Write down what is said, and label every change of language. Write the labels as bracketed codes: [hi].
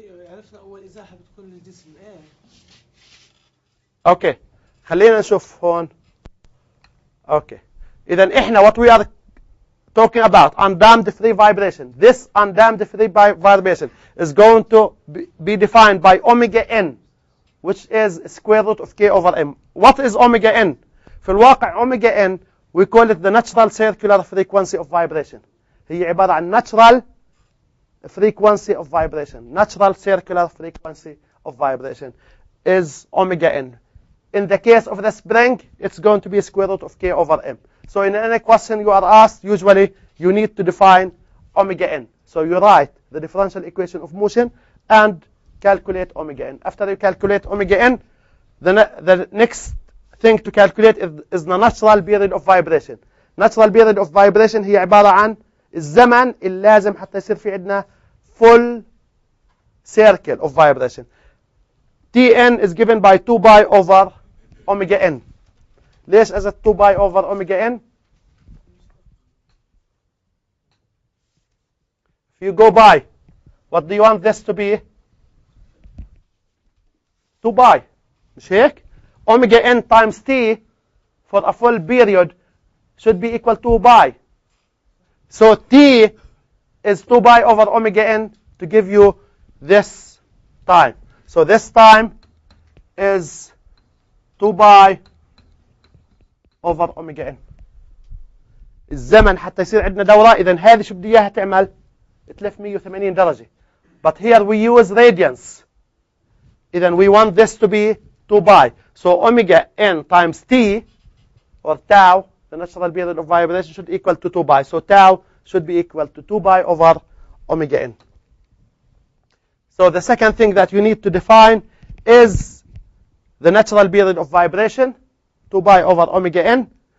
[ar] عرفنا أول إزاحة بتكون للجسم إيه؟ أوكي خلينا نشوف هون. أوكي إذا إحنا [en] what we are talking about undamped free vibration. This undamped free vibration is going to be defined by omega n, which is square root of k over m. What is omega n? [ar] في الواقع [en] omega n we call it the natural circular frequency of vibration. [ar] هي عبارة عن [en] natural frequency of vibration. Natural circular frequency of vibration is omega n. In the case of the spring, it's going to be square root of k over m. So in any question you are asked, usually you need to define omega n. So you write the differential equation of motion and calculate omega n. After you calculate omega n, the next thing to calculate is the natural period of vibration. Natural period of vibration [ar] هي عبارة عن الزمن اللازم حتى يصير في عندنا [en] full circle of vibration. Tn is given by 2 pi over omega n. [ar] ليش [en] as a 2 pi over omega n? If you go by, what do you want this to be? 2 pi. [ar] مش هيك؟ [en] Omega n times t for a full period should be equal to pi. So t is 2 pi over omega n to give you this time. So this time is 2 pi over omega n. [ar] الزمن حتى يصير عندنا دورة، إذا هذه شو بدي إياها تعمل 380 درجة. [en] But here we use radians. [ar] إذا [en] we want this to be 2 pi. So omega n times t, or tau, the natural period of vibration, should equal to 2 pi. So tau should be equal to 2 pi over omega n. So the second thing that you need to define is the natural period of vibration, 2 pi over omega n.